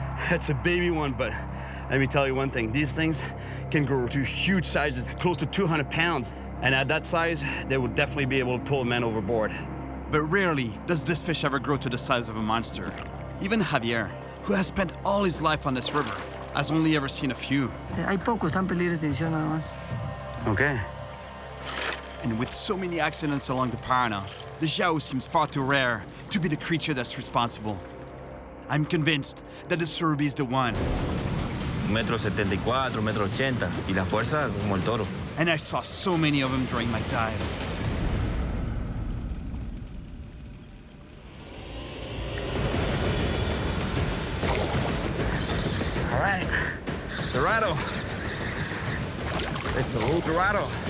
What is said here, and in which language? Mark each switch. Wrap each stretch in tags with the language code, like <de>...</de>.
<en>It's a baby one, but let me tell you one thing. These things can grow to huge sizes, close to 200 pounds. And at that size, they would definitely be able to pull a man overboard. But rarely does this fish ever grow to the size of a monster. Even Javier, who has spent all his life on this river, has only ever seen a few.</en> <es>Hay pocos, están en peligro de extinción nada más.</es> <en>Okay. And with so many accidents along the Piranha, the Zhao seems far too rare to be the creature that's responsible. I'm convinced that the surubi is the one.</en> <es>1.74 m, 1.80 m, y la fuerza como el toro.</es> <en>And I saw so many of them during my dive. All right, Dorado. It's a little Dorado.</en>